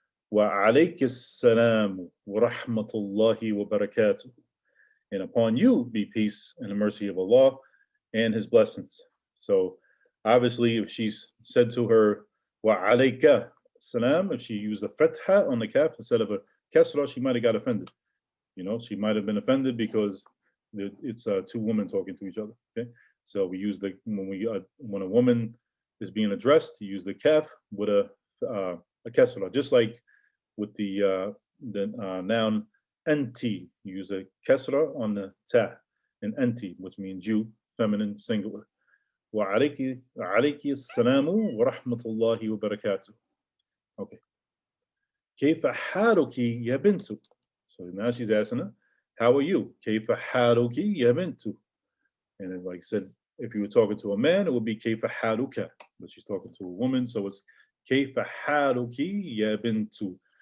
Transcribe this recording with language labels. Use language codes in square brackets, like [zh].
[ar] وعليك السلام ورحمة الله وبركاته. [en] And upon you be peace and the mercy of Allah and His blessings. So obviously, if she's said to her, [ar] wa alayka salam, [en] if she used a fatha on the kaf instead of a kasra, she might have got offended. You know, she might have been offended because it's two women talking to each other. Okay, so we use when a woman is being addressed, you use the kaf with a kasra, just like with the noun ألتي, you use a kasra on the ta, and ألتي, which means you, feminine, singular. [ar] وعليك السلام ورحمة الله وبركاته. Okay. كيف حالك يا بنت? [en] So now she's asking her, how are you? [ar] كيف حالك يا بنت? [en] And then, like I said, if you were talking to a man, it would be [ar] كيف حالك, [en] but she's talking to a woman, so it's [ar] كيف حالك يا بنت.